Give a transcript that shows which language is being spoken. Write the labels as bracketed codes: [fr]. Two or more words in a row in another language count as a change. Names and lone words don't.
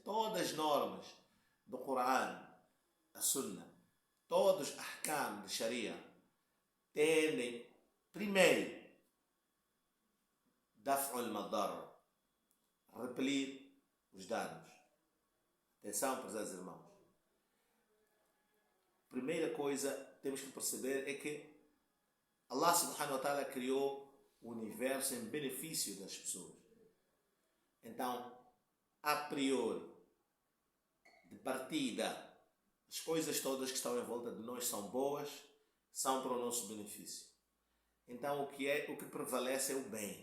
[pt] Todas as normas do Coran, a Sunnah, todos os ahkam de Sharia tendem, primeiro, [ar] دفع المضرة, [pt] repelir os danos. Atenção, prezados irmãos. Primeira coisa que temos que perceber é que Allah [ar] سبحانه وتعالى [pt] criou o universo em benefício das pessoas. Então, a priori, de partida, as coisas todas que estão em volta de nós são boas, são para o nosso benefício. Então, o que prevalece é o bem.